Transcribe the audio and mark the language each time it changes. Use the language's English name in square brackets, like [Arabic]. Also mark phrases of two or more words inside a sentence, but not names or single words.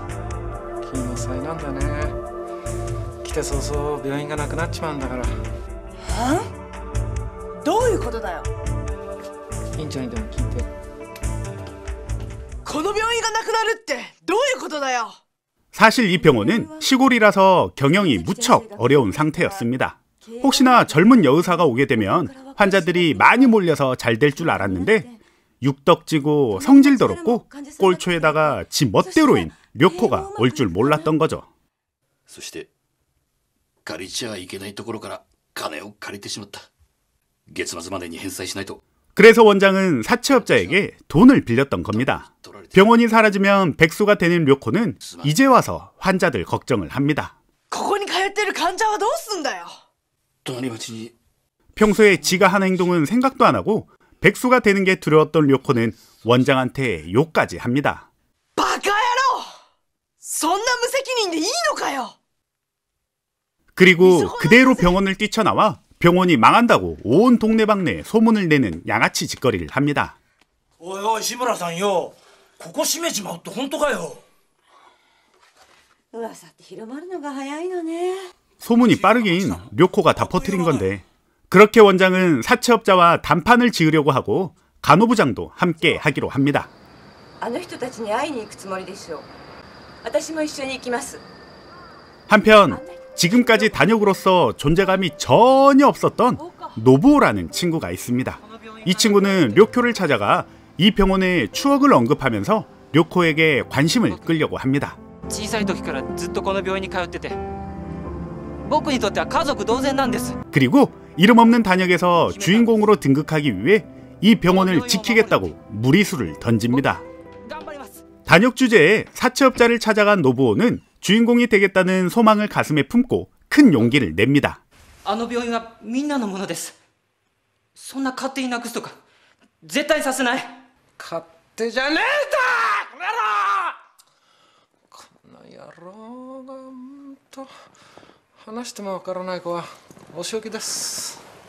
[Japanese] 君の才なんだね。来て早々病院がなくなっちまうんだから。どういうことだよ。院長にでも聞いて。この病院がなくなるってどういうことだよ。 [Korean] 사실 이 병원은 시골이라서 경영이 무척 어려운 상태였습니다. 혹시나 젊은 여의사가 오게 되면 환자들이 많이 몰려서 잘 될 줄 알았는데 육덕지고 성질 더럽고 꼴초에다가 지 멋대로인 료코가 올 줄 몰랐던 거죠. [Japanese] そして借りちゃいけないところから金を借りてしまった。月末までに返済しないと。 [Korean] 그래서 원장은 사채업자에게 돈을 빌렸던 겁니다. 병원이 사라지면 백수가 되는 료코는 이제 와서 환자들 걱정을 합니다. [Japanese] ここに通ってる患者はどうすんだよ。隣町に [Korean] 평소에 지가 한 행동은 생각도 안 하고 백수가 되는 게 두려웠던 료코는 원장한테 욕까지 합니다. [Japanese] バカ野郎。そんな無責任でいいのかよ。 [Korean] 그리고 그대로 병원을 뛰쳐나와 병원이 망한다고 온 동네방네에 소문을 내는 양아치 짓거리를 합니다. [Japanese] おいおい志村さんよ、ここ閉めちまうって本当かよ。噂って広まるのが早いのね。 [Korean] 소문이 빠르긴 료코가 다 퍼뜨린 건데 그렇게 원장은 사채업자와 단판을 지으려고 하고 간호부장도 함께 하기로 합니다. [Japanese] あの人たちに会いに行くつもりでしょう。私も一緒に行きます。 [Korean] 한편 지금까지 단역으로서 존재감이 전혀 없었던 노부오라는 친구가 있습니다. 이 친구는 료코를 찾아가 이 병원의 추억을 언급하면서 료코에게 관심을 끌려고 합니다. [Japanese] 小さい時からずっとこの病院に通ってて僕にとっては家族同然なんです。 [Korean] 그리고 이름 없는 단역에서 주인공으로 등극하기 위해 이 병원을 지키겠다고 무리수를 던집니다. 단역 주제에 사채업자를 찾아간 노부오는 주인공이 되겠다는 소망을 가슴에 품고 큰 용기를 냅니다. [Japanese] あの病院はみんなのものです。そんな勝手になくすとか絶対させない。勝手じゃねえんだ。この野郎が話してもわからない子はお仕置きです。